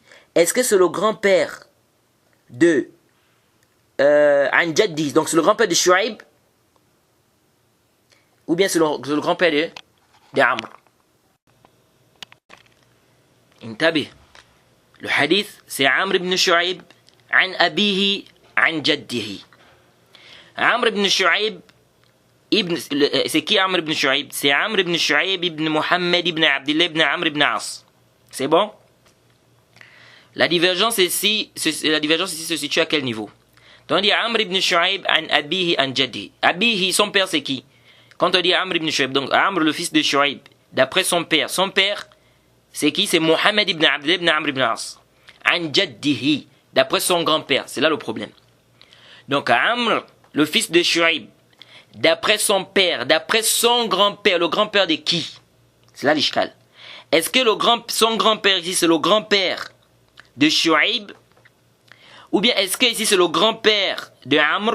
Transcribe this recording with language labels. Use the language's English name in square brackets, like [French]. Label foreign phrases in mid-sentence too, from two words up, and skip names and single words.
[French] Est-ce que c'est le grand-père de [Arabic] عن جدي, [French] donc c'est le grand-père de Shu'aib, ou bien c'est le grand-père de Amr? Intabih. Le hadith, c'est Amr ibn Shu'aib [Arabic] عن أبيه عن جده. [French] Amr ibn Shu'aib c'est qui Amr ibn Shu'aib? C'est Amr ibn Shu'aib ibn Mohammed ibn Abdullah ibn Amr ibn As. C'est bon? La divergence ici se situe à quel niveau? Donc on dit Amr ibn Shu'aib [Arabic] عن أبيه عن جده. [French] Abihi, son père c'est qui? Quand on dit Amr ibn Shu'aib, donc Amr le fils de Shu'aib, d'après son père c'est qui? C'est Mohammed ibn Abdullah ibn Amr ibn As. [Arabic] عن جده, [French] d'après son grand-père. C'est là le problème. Donc Amr, le fils de Shu'aib, d'après son père, d'après son grand-père, le grand-père de qui? C'est là l'ishkal. Est-ce que son grand-père ici c'est le grand-père de Shu'aib, ou bien est-ce que ici c'est le grand-père de Amr?